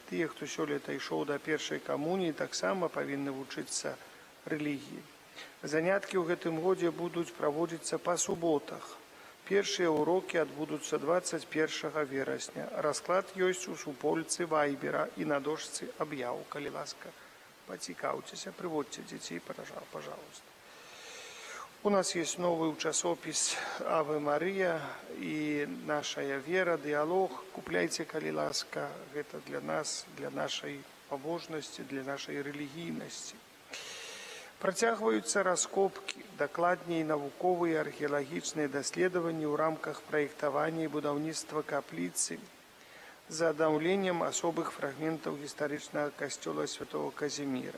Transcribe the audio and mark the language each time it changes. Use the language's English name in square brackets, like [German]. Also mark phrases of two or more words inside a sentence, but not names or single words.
[Belarusian] Тыя, хто сёлета ішоў да першай камуніі, таксама павінны вучыцца рэлігіі. Заняткі ў гэтым годзе будуць праводзіцца па суботах. Першыя урокі адбудуцца 21 верасня. Расклад ёсць у супольцы Вайбера і на дошцы аб'яў. Калі ласка, пацікаўцеся, прыводзьце дзяцей, пожалуйста. [Russian] У нас есть новый часопис «Аве Мария» и «Нашая вера», «Диалог». [Belarusian] Купляйте, калі ласка, [Russian] это для нас, для нашей побожности, для нашей религийности. [Belarusian] Працягваюцца раскопки, дакладней навуковыя археалагічныя даследаванні ў рамках праектавання і будаўніцтва капліцы за аднаўленнем асобых фрагментаў гістарычнага касцёла святого Казіміра.